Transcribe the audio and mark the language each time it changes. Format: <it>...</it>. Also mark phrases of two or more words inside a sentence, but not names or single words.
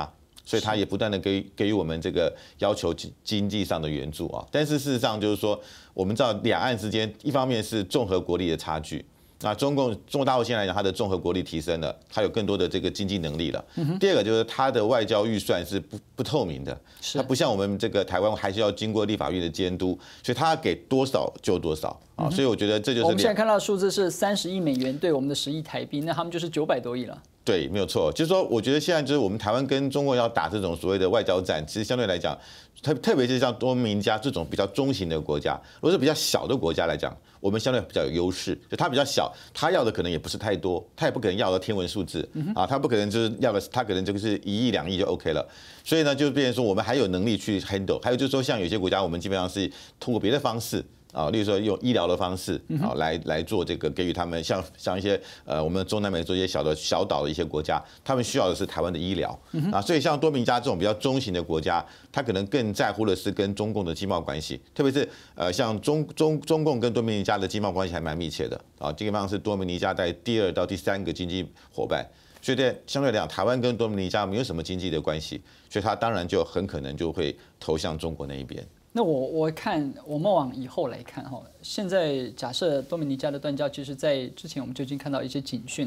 <zh>所以他也不斷的給予我們這個要求經濟上的援助啊，但是事實上就是說，我們知道兩岸之間，一方面是綜合國力的差距，那中國大陸現在來講，它的綜合國力提升了，它有更多的這個經濟能力了。第二個就是它的外交預算是不透明的，它不像我們這個台灣還是要經過立法院的監督，所以它給多少就多少啊。所以我覺得這就是我們現在看到的數字是30億美元對我們的10億台幣，那他們就是900多億了。對，沒有錯，就是說，我覺得現在就是我們台灣跟中國要打這種所謂的外交戰，其實相對來講，特別是像多米尼加這種比較中型的國家，如果是比較小的國家來講，我們相對比較有優勢。就它比較小，它要的可能也不是太多，它也不可能要的天文數字啊，它不可能就是要的，它可能就是1億2億就 OK 了。所以呢，就變成說我們還有能力去 handle。還有就是說，像有些國家，我們基本上是通過別的方式。啊，例如說用醫療的方式啊，來做這個給予他們像一些我們中南美洲一些小島的一些國家，他們需要的是台灣的醫療啊，所以像多米尼加這種比較中型的國家，他可能更在乎的是跟中共的經貿關係，特別是像中共跟多米尼加的經貿關係還蠻密切的啊，基本上是多米尼加在第2到第3個經濟夥伴，所以在相對來講，台灣跟多米尼加沒有什麼經濟的關係，所以他當然就很可能就會投向中國那一邊。那我們往以後來看哈，現在假設多米尼加的斷交，其實在之前我們就已經看到一些警訊。</zh>